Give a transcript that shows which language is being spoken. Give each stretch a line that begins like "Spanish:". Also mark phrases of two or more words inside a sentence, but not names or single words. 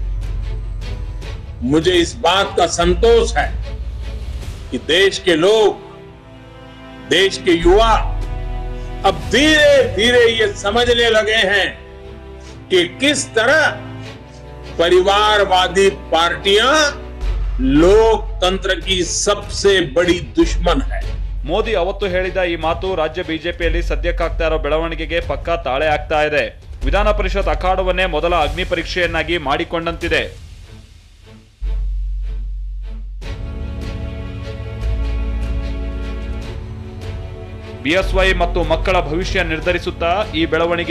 Hindi: मुझे इस बात का संतोष है कि देश के लोग, देश के युवा अब धीरे धीरे ये समझने लगे हैं कि किस तरह परिवारवादी पार्टियां लोकतंत्र की सबसे बड़ी दुश्मन है।
Kannada: ಮೋದಿ ಅವತ್ತು ಹೇಳಿದ ಈ ಮಾತು ರಾಜ್ಯ ಬಿಜೆಪಿಯಲ್ಲಿ ಸದ್ಯಕ್ಕಾಗ್ತಾ ಇರೋ ಬೆಳವಣಿಗೆಗೆ ಪಕ್ಕಾ ತಾಳೆ ಆಗ್ತಾ ಇದೆ. ವಿಧಾನ ಪರಿಷತ್ ಅಖಾಡವನ್ನೇ ಮೊದಲ ಅಗ್ನಿ ಪರೀಕ್ಷೆಯನ್ನಾಗಿ ಮಾಡಿಕೊಂಡಂತಿದೆ. ಬಿಎಸ್ವೈ ಮತ್ತು ಮಕ್ಕಳ ಭವಿಷ್ಯ ನಿರ್ಧರಿಸುತ್ತಾ ಈ ಬೆಳವಣಿಗೆ.